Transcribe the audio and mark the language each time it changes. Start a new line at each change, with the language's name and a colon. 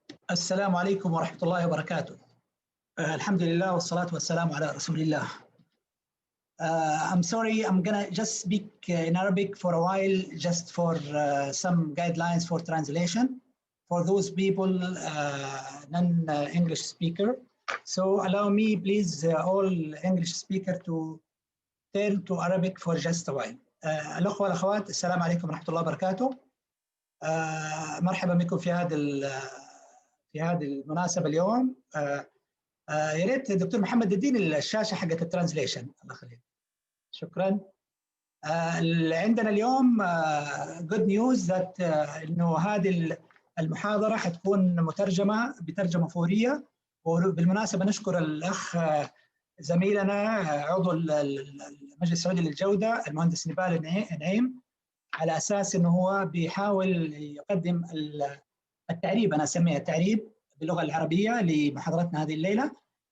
Arabic: السلام عليكم ورحمة الله وبركاته. الحمد لله والصلاة والسلام على رسول الله.
English: I'm sorry, I'm gonna just speak in Arabic for a while, just for some guidelines for translation for those people non-English speaker. So allow me, please, all English speaker to turn to Arabic for just a while.
Arabic: الأخوة والأخوات، السلام عليكم ورحمة الله وبركاته. مرحبا بكم في هذه المناسبة اليوم. يا ريت دكتور محمد اديني الشاشة حقت الترانزليشن، الله يخليك. شكرا. عندنا اليوم
English: good news that
Arabic: انه هذه المحاضرة حتكون مترجمة بترجمة فورية، وبالمناسبة نشكر الأخ زميلنا عضو المجلس السعودي للجودة المهندس نبال نعيم، على أساس انه هو بيحاول يقدم التعريب، أنا أسميها التعريب باللغة العربية لمحاضرتنا هذه الليلة.